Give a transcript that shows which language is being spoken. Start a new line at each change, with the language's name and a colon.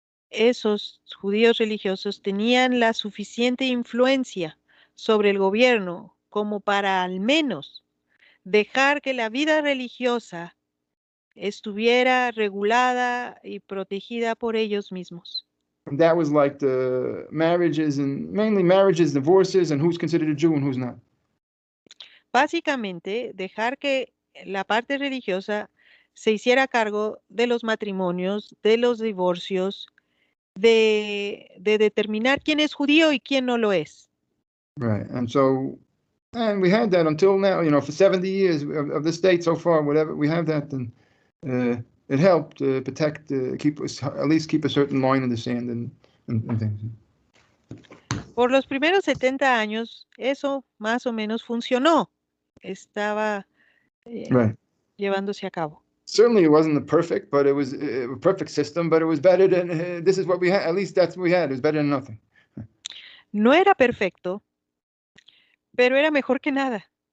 Spanish: Esos judíos religiosos tenían la suficiente influencia sobre el gobierno como para al menos dejar que la vida religiosa estuviera regulada y protegida por ellos mismos.
English: And that was like the marriages, and mainly marriages, divorces, and who's considered a Jew and who's not.
Spanish: Básicamente, dejar que la parte religiosa se hiciera cargo de los matrimonios, de los divorcios, de determinar quién es judío y quién no lo es.
English: Right, and we had that until now, for 70 years of the state so far, whatever, we have that, and it helped protect, at least keep a certain line in the sand and things.
Spanish: Por los primeros 70 años, eso más o menos funcionó. Estaba llevándose a cabo.
English: Certainly it wasn't perfect, but it was a perfect system, but it was better than, this is what we had, at least that's what we had, it was better than nothing.
Spanish: No era perfecto, pero era mejor que nada.